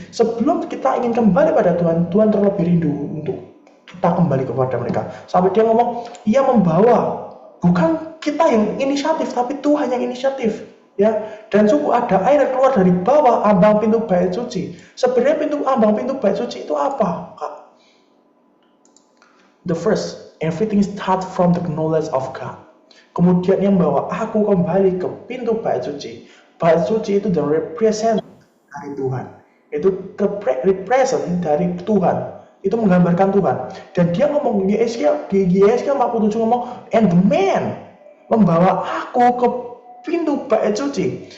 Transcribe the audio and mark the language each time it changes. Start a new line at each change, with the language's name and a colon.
Indonesian: Sebelum kita ingin kembali pada Tuhan, Tuhan terlebih rindu untuk kita kembali kepada mereka. Sampai dia ngomong, ia membawa, bukan kita yang inisiatif, tapi Tuhan yang inisiatif. Ya, dan sungguh ada air yang keluar dari bawah ambang pintu bait suci. Sebenarnya ambang pintu bait suci itu apa, Kak?
English: The first, everything starts from the knowledge of God.
Indonesian: Kemudian yang membawa aku kembali ke pintu bait suci. Bait suci itu
English: the represent
Indonesian: dari Tuhan. Itu represent dari Tuhan. Itu menggambarkan Tuhan. Dan dia ngomong di Yesaya 47 ngomong,
English: and the man
Indonesian: membawa aku ke pintu bait suci.